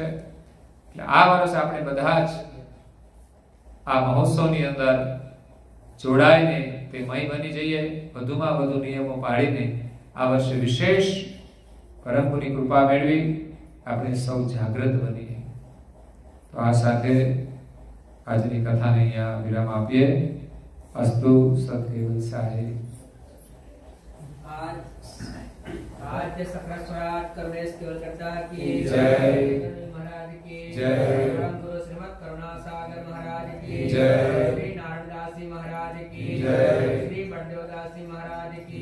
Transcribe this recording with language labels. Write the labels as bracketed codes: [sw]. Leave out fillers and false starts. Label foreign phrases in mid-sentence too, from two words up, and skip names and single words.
[gu] એટલે આ વર્ષ આપણે બધા જ આ મહોત્સવની અંદર જોડાઈને તે મય બની જઈએ, વધુમાં વધુ નિયમો પાળીને આ વર્ષે વિશેષ પરમ ગુરુની કૃપા મેળવી આપણે સૌ જાગૃત બનીએ. તો આ સાથે આજની કથાને અહીંયા વિરામ આપીએ. અસ્તુ સત્કેવલ સાહેબ. [hi] आज सकरा स्वराट करवेश केवल करता की जय। महाराज की जय। परम गुरु श्रीमद करुणा सागर महाराज की जय। श्री नारायणदास जी महाराज की जय। श्री बड़देवदास जी महाराज की